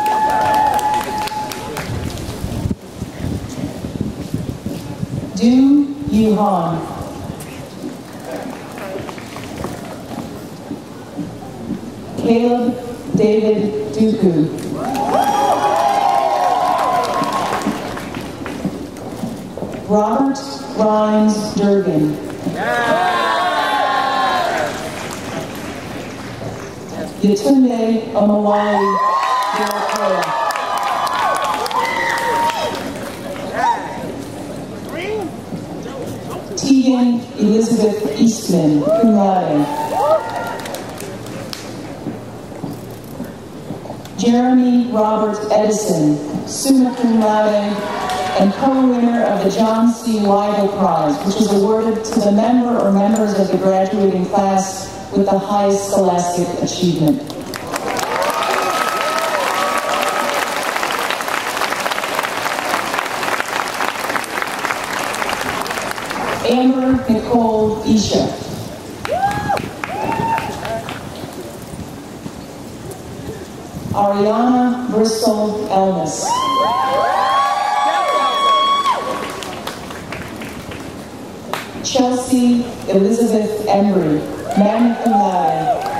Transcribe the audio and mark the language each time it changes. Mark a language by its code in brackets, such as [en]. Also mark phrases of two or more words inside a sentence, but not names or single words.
[en] Du Yuhan. Caleb David Dooku. Robert Rhymes Durgan. Yatunde Omawali Yorokoa. Tegan Elizabeth Eastman, [la] cum laude. [en] Jeremy Robert Edison, [la] summa cum laude, [en] and co-winner of the John C. Weigel Prize, which is awarded to the member or members of the graduating class with the highest scholastic achievement. Amber Nicole Isha. Ariana Bristol Elmas. Chelsea Elizabeth Embry, [la] magna cum laude.